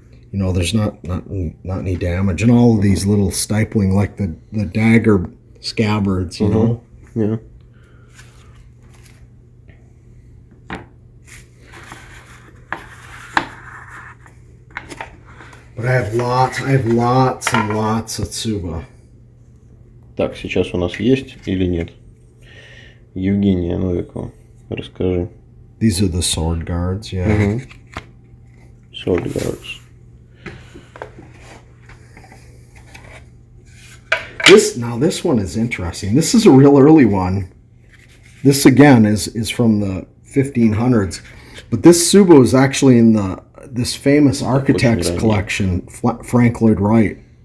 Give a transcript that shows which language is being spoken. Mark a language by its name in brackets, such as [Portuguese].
[English] You know, there's not any damage. And all of these little stipling, like the dagger scabbards, you know? Yeah. But I have lots and lots of tsuba. [Russian] Так, сейчас у нас есть или нет? Евгения Новикова, расскажи. [English] These are the sword guards, yeah. Sword guards. This one is interesting. This is a real early one. This again is from the 1500s, but this tsuba is actually in this famous architect's collection, Frank Lloyd Wright.